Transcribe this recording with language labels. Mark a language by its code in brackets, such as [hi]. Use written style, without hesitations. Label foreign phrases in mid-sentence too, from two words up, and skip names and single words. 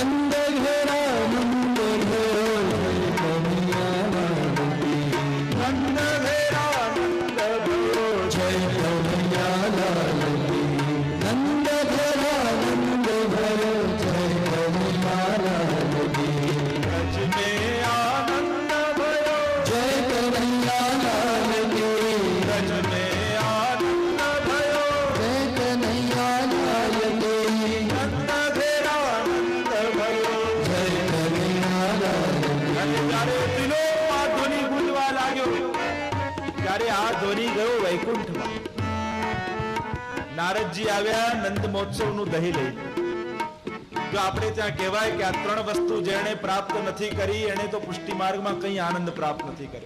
[hi] नंद घेरा नंद घेरो नंद घेरा नंद घेरो जय कन्हैया लाल की. नंद घेरा नंद घेरो जय कन्हैया लाल की. વ્રજ में आनंद भयो जय कन्हैया लाल की. व्रज में आनंद भयो जय कन्हैया लाल की. नंद घेरा नंद भयो जय कन्हैया लाल की. [gu] અને જ્યારે ત્રિલોકમાં ધ્વનિ ગુંજવા લાગ્યો, ત્યારે આ ધ્વનિ ગયો વૈકુંઠમાં. નારદજી આવ્યા નંદ મહોત્સવનું દહીં લઈને. જો આપણે ત્યાં કહેવાય કે આ ત્રણ વસ્તુ જેણે પ્રાપ્ત નથી કરી એને તો પુષ્ટિ માર્ગમાં કઈ આનંદ પ્રાપ્ત નથી કર્યો.